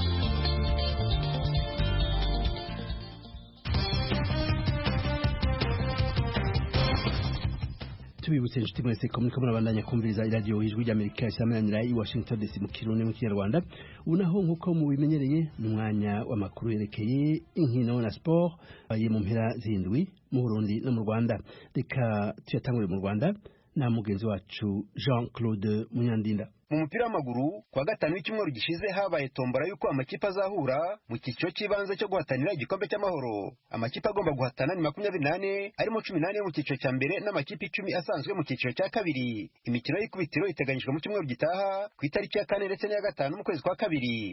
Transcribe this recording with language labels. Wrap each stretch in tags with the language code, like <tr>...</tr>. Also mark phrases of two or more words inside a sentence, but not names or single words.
<rn>Tubibutse inshuti mwese ko muriko murabandanya kumviriza radio Ijwi ry'Amerika isamanira i Washington DC mu Kirundi mu Kinyarwanda. Unaho nkuko mubimenyereye n'umwanya w'amakuru yerekeye inkino na sport ayi mu mpera zindwi mu Burundi no mu Rwanda. Reka tuyatangure mu Rwanda na mugenzi wacu Jean-Claude Munyandinda.</rn> <rw>Mu mupira w'amaguru kwa gatanu w'icyumweru gishize habaye tombora yuko amakipe azahura mu cyiciro cy'ibanze cyo guhatanira igikombe cy'amahoro. Amakipe agomba guhatana ni 28 arimo 18 yo mu cyiciro cya mbere n'amakipe 10 asanzwe mu cyiciro cya kabiri. Imikino y'ikubitiro iteganyijwe mu cyumweru gitaha ku itariki ya 4 ndetse n'iya 5 mu kwezi kwa kabiri.</rw>